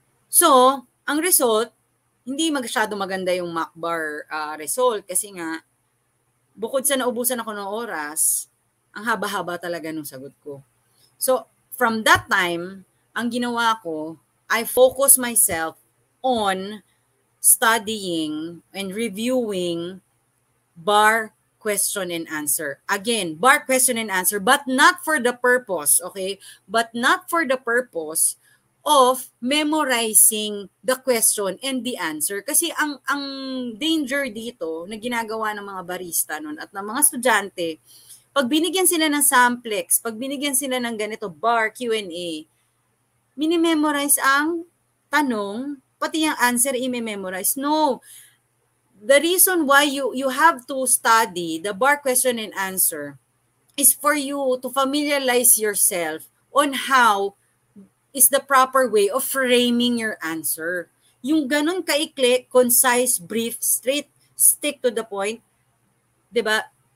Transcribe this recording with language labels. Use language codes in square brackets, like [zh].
[tl] So, ang result, hindi masyado maganda yung mock bar result kasi nga, bukod sa naubusan ako ng oras, ang haba-haba talaga ng sagot ko. [en] So, from that time, [tl] ang ginawa ko, [en] I focus myself on studying and reviewing bar question and answer. Again, bar question and answer, but not for the purpose, okay? But not for the purpose of memorizing the question and the answer. [tl] Kasi ang danger dito na ginagawa ng mga barista nun at ng mga estudyante, pag binigyan sila ng samplex, pag binigyan sila ng ganito, bar Q&A, minimemorize ang tanong, pati yung answer i-memorize. [en] No. The reason why you have to study the bar question and answer is for you to familiarize yourself on how is the proper way of framing your answer. [tl] Yung ganun kaikli, [en] concise, brief, straight, stick to the point, [tl] 'di ba?